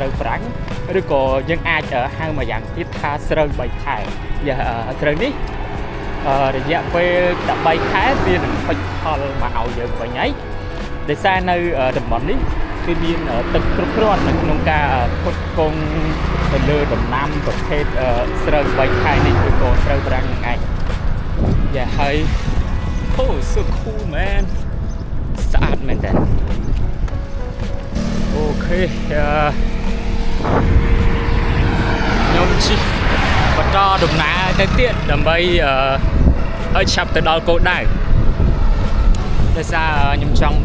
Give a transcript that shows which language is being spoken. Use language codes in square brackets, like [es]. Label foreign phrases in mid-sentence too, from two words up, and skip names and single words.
[km] វប្រាំងឬក៏យើងអាចហៅមួយយ៉ាងទៀតថាស្រូវ3ខែស្រូវនេះរយៈពេល13ខែវានឹងពេញផលមកឲ្យយើងវិញហើយដោយសារនៅតំបន់នេះគឺមានទឹកគ្រប់គ្រាន់នៅក្នុងការផ្គត់ផ្គង់ទៅលើដំណាំប្រភេទស្រូវ3ខែនេះឬក៏ស្រូវប្រាំងហ្នឹងឯងហើយ [en] Oh so cool man [km] ស្អាតមែនទេអូខេ ខ្ញុំជិះបន្តដំណើរទៅទៀតដើម្បីឲ្យឆាប់ទៅដល់គោលដៅដោយសារខ្ញុំចង់